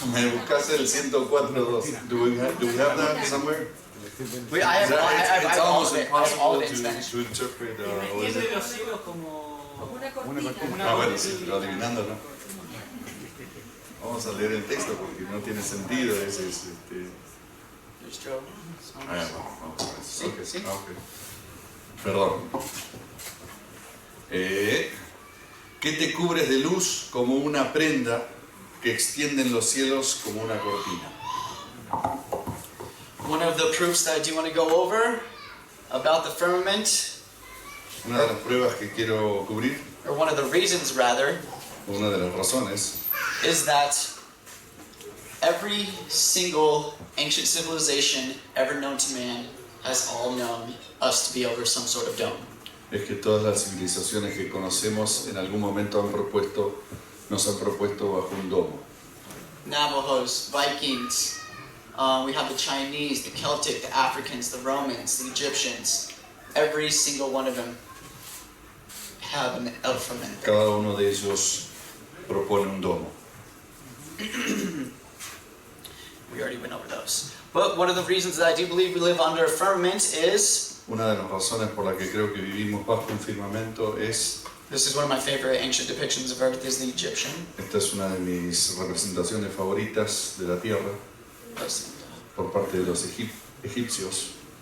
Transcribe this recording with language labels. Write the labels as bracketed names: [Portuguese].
[Spanish] ¿Me buscas el 104.2? [English] Do we have that somewhere? I have It's all almost of it. I have all of it in Spanish. to interpret. What is [Spanish] Extiende [English] it? [Spanish] los cielos como Una cortina. Ah, bueno, sí, pero adivinando, ¿no? Vamos a leer el texto porque no tiene sentido. [English] There's Job. [Spanish] Vamos a ver. Sí, Ok, sí. ok. Perdón. ¿Qué te cubres de luz como una prenda que extienden los cielos como una cortina? [English] One of the proofs that I do want to go over about the firmament, [Spanish] Una de las pruebas que quiero cubrir, [English] or one of the reasons rather, [Spanish] una de las razones, [English] is that every single ancient civilization ever known to man has all known us to be over some sort of dome. [Spanish] es que todas las civilizaciones que conocemos en algún momento nos han propuesto bajo un domo. [English] Navajos, Vikings, we have the Chinese, the Celtic, the Africans, the Romans, the Egyptians. Every single one of them have an firmament. [Spanish] Cada uno de ellos propone un domo. [English] We already went over those. But one of the reasons that I do believe we live under a firmament is, [Spanish] Una de las razones por las que creo que vivimos bajo un firmamento es, [English] this is one of my favorite ancient depictions of Earth, is the Egyptian. [Spanish] esta es una de mis representaciones favoritas de la Tierra por parte de los egipcios,